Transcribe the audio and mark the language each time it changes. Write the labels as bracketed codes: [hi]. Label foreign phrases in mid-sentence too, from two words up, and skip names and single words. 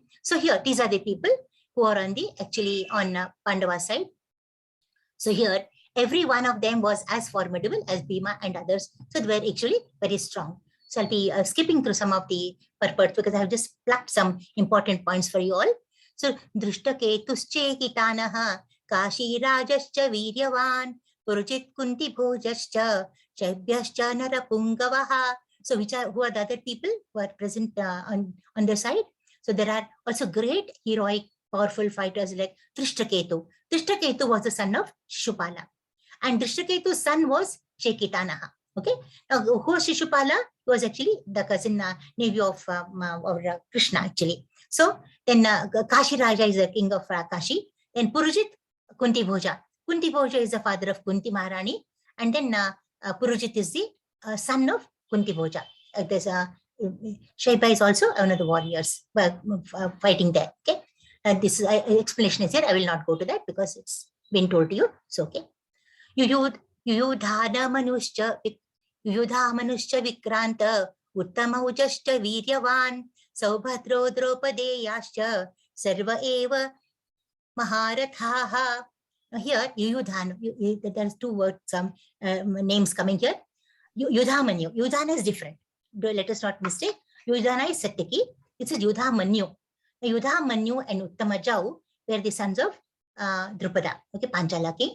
[en] So here, these are the people who are on Pandava side. So here, every one of them was as formidable as Bhima and others. So they were actually very strong. So I'll be skipping through some of the purports because I have just plucked some important points for you all. [sa] So Drishtaketusche Hitanaha Kashi Rajascha Viryavan Purujit Kunti Bhojascha Chaibhyascha Narapungavaha. [en] So who are the other people who are present on their side? So there are also great heroic powerful fighters like Drishtaketu. Drishtaketu was the son of Shishupala. And Drishtaketu's son was Shekitanaha. Okay. Now, who was Shishupala? He was actually the cousin nephew of Krishna, actually. So then Kashi Raja is the king of Kashi. Then Purujit, Kunti Bhoja. Kunti Bhoja is the father of Kunti Maharani. And then Purujit is the son of Kunti Bhoja. There's Shaiba is also one of the warriors fighting there. Okay. This explanation is here. I will not go to that because it's been told to you. So, okay. [sa] Yuyudha Manuscha Vikranta Uttamaujaschcha Viryavan Saubhadro Draupadeyascha Sarva eva Maharathaha. [en] Now here, Yudhan, there's two words, some names coming here. Yudhamanyu. Yudhana is different. Let us not mistake. Yudhana is Satyaki. It's a Yudhamanyu. Yudhamanyu and Uttamajau were the sons of Drupada, okay, Panchala king.